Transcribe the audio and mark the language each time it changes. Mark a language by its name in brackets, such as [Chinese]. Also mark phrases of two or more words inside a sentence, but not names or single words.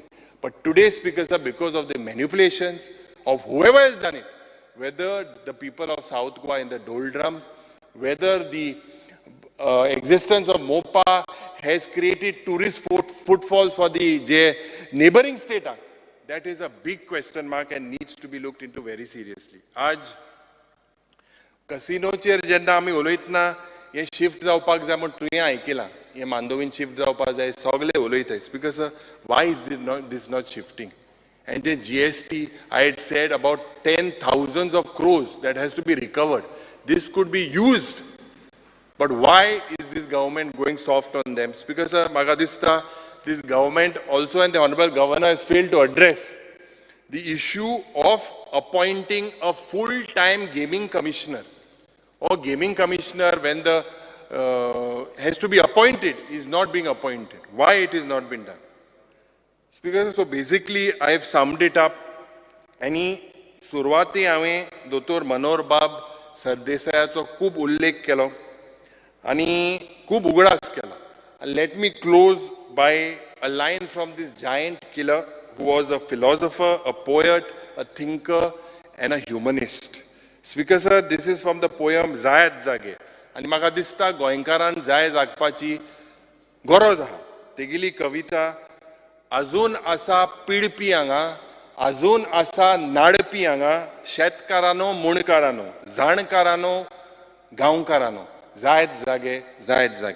[English] But today, Speaker Sir, because of the manipulations of whoever has done it, whether the people of South Goa in the doldrums, whether the existence of MOPA has created tourist footfalls for the neighboring state, that is a big question mark and needs to be looked into very seriously. [Konkani] Aj casinoचेर जेन्ना आमी उलयतना हे शिफ्ट जावपाक जाय म्हण तुवें आयकलां हे मांदोवीन शिफ्ट जावपाक जाय सगळे उलयताय बिकॉज [English] why is this not shifting? And the GST, I had said about 10,000 of crores that has to be recovered. This could be used. But why is this government going soft on them? Because Magadista, this government also and the Honorable Governor has failed to address the issue of appointing a full-time gaming commissioner or gaming commissioner when the has to be appointed is not being appointed. Why it is not been done? Speaker, so basically I have summed it up. [Konkani] आणि सुरवाती हांवें दोतोर मनोहर बाब सरदेसायाचो खूब उल्लेख केलो आनी खूब उगडास केला. [English] Let me close by a line from this giant killer who was a philosopher, a poet, a thinker and a humanist. Speaker sir, this is from the poem Zayat Zage. [Konkani] आनी म्हाका दिसता गोंयकारान जाय जागपाची गरज आहा. तेगेली कविता अजून आसा पिडपी हांगा, अजून आसा नाडपी हांगा, शेतकारांनो मुणकारांनो, जाणकारांनो गांवकारांनो, जायत जागे जायत जागे.